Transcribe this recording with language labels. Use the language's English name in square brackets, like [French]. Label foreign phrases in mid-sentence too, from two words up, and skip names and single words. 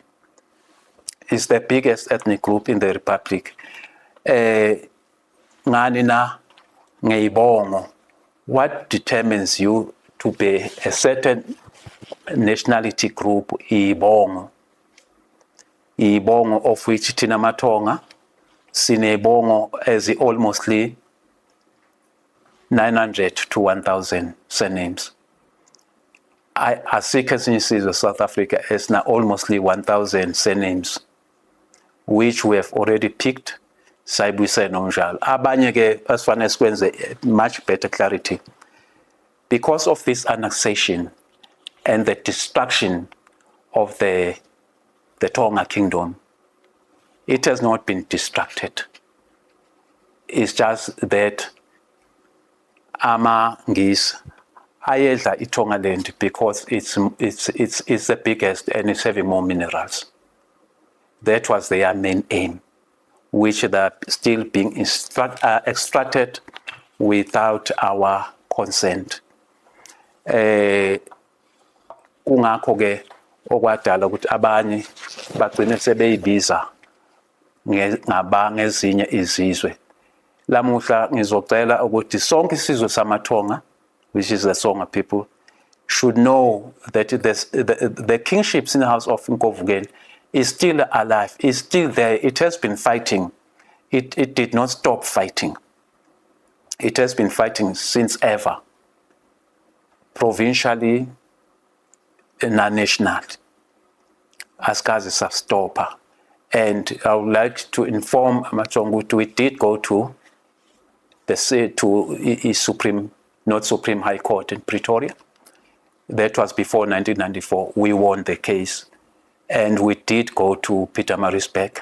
[English] It's the biggest ethnic group in the Republic. [Zulu] Ngani na ngeyibongo. [English] What determines you to be a certain nationality group? [Zulu] Ibongo. Ibongo [English] of which [Zulu] thina Amatonga sinebongo [English] as almost 900 to 1,000 surnames. [Zulu] Asikho esinye isizwe [English] South Africa has now almost 1,000 surnames, which we have already picked. [Zulu] Sayibuyise nomnjalo. Abanye ke asifanele sikwenze [English] much better clarity. Because of this annexation and the destruction of the Tonga kingdom, it has not been destructed. It's just that [Zulu] Amangis ayedla Tongaland [English] because it's the biggest and it's having more minerals. That was their main aim, which are still being extracted without our consent. [Zulu] Kungakho ke okwadala ukuthi abanye bagcine sebeyibiza ngezinye izizwe. Lamuhla ngizocela ukuthi sonke isizwe samaTonga, [English] which is the Tsonga people, should know that the kingships in the house of Nkovuken is still alive, is still there. It has been fighting. It did not stop fighting. It has been fighting since ever, provincially and national. [Zulu] Asikaze sastopha. [English] And I would like to inform Amatonga, we did go to the Supreme High Court in Pretoria. That was before 1994. We won the case. And we did go to Pietermaritzburg.